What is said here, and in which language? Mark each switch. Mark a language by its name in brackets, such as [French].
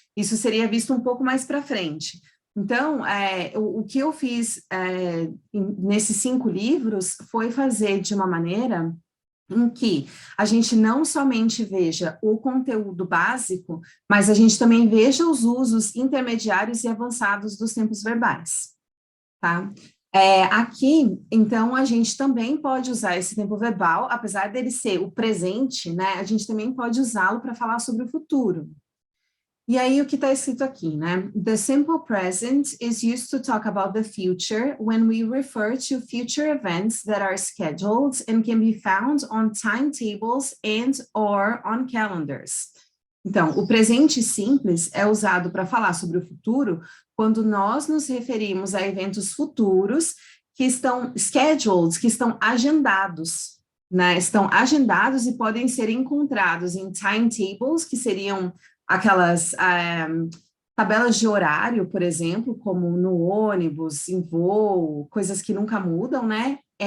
[Portuguese] Isso seria visto um pouco mais para frente. Então, o que eu fiz nesses 5 livros foi fazer de uma maneira em que a gente não somente veja o conteúdo básico, mas a gente também veja os usos intermediários e avançados dos tempos verbais, tá? Aqui, então, a gente também pode usar esse tempo verbal, apesar dele ser o presente, né? A gente também pode usá-lo para falar sobre o futuro. E aí, o que está escrito aqui, né? [English] The simple present is used to talk about the future when we refer to future events that are scheduled and can be found on timetables and or on calendars. [Portuguese] Então, o presente simples é usado para falar sobre o futuro quando nós nos referimos a eventos futuros que estão scheduled, que estão agendados, né? Estão agendados e podem ser encontrados em timetables, que seriam aquelas tabelas de horário, por exemplo, como no ônibus, em voo, coisas que nunca mudam, né?